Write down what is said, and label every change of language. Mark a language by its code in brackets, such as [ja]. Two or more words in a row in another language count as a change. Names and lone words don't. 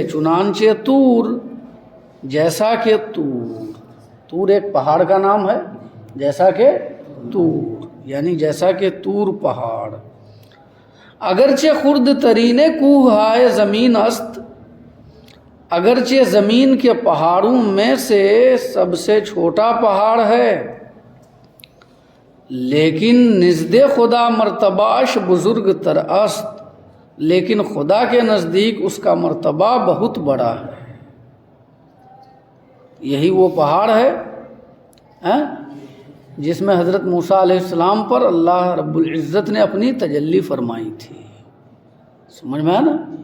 [ur] چنانچہ طور، جیسا کہ طور، طور ایک پہاڑ کا نام ہے، جیسا کہ طور یعنی جیسا کہ طور پہاڑ۔ [fa] اگرچہ خرد ترین کوہ ہائے زمین است، [ur] اگرچہ زمین کے پہاڑوں میں سے سب سے چھوٹا پہاڑ ہے، [fa] لیکن نزد خدا مرتباش بزرگ تر است، [ur] لیکن خدا کے نزدیک اس کا مرتبہ بہت بڑا ہے۔ یہی وہ پہاڑ ہے جس میں حضرت موسیٰ [ar] علیہ السلام [ur] پر [ar] اللہ رب العزت [ur] نے اپنی تجلی فرمائی تھی۔ سمجھ میں آیا نا؟